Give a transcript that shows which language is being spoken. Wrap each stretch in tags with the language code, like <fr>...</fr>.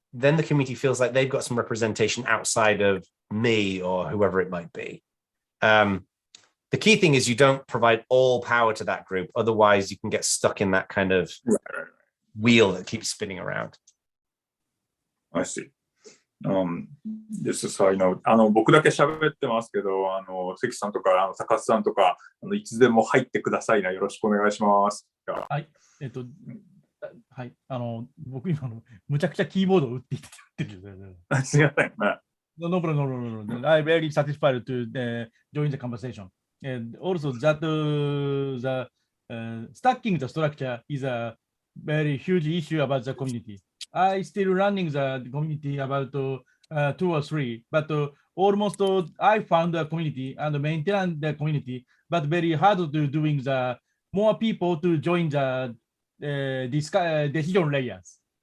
<en>then the community feels like they've got some representation outside of me or whoever it might be. The key thing is you don't provide all power to that group. Otherwise, you can get stuck in that kind of wheel that keeps spinning around. I see. This is how I know.</en> <ja>僕だけ喋ってますけど、関さんとか高須さんとかいつでも入ってくださいな。よろしくお願いします。はい。はい。僕今むちゃくちゃキーボードを打っていってるんです。すみません。</ja> <en>No problem. I'm very satisfied to join the conversation. And also that the stacking the structure is a very huge issue about the community. I still running the community about 2 or 3, but almost I found the community and maintain the community, but very hard to doing the more people to join the decision layers.</en>